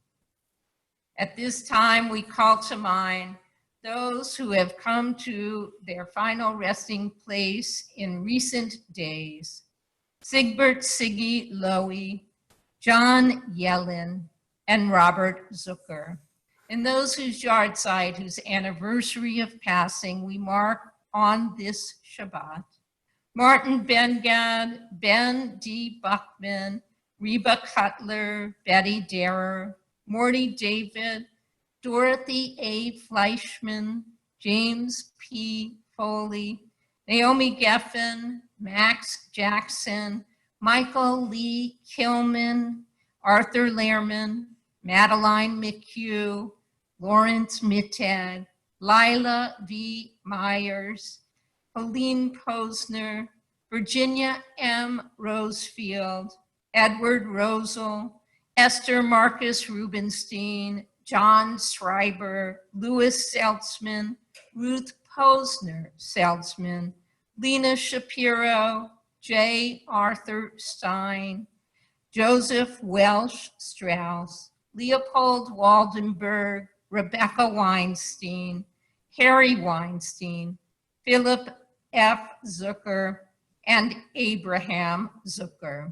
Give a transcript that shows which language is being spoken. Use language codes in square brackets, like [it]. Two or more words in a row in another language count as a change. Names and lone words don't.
[en] At this time, we call to mind those who have come to their final resting place in recent days: Sigbert Siggy Lowy, John Yellen, and Robert Zucker, and those whose yahrzeit, whose anniversary of passing we mark on this Shabbat: Martin Ben-Gad, Ben D. Buckman, Reba Cutler, Betty Darrer, Morty David, Dorothy A. Fleischman, James P. Foley, Naomi Geffen, Max Jackson, Michael Lee Kilman, Arthur Lehrman, Madeline McHugh, Lawrence Mittag, Lila V. Myers, Helene Posner, Virginia M. Rosefield, Edward Rosel, Esther Marcus Rubenstein, John Schreiber, Louis Seltzman, Ruth Posner Seltzman, Lena Shapiro, J. Arthur Stein, Joseph Welsh Strauss, Leopold Waldenberg, Rebecca Weinstein, Harry Weinstein, Philip F. Zucker, and Abraham Zucker.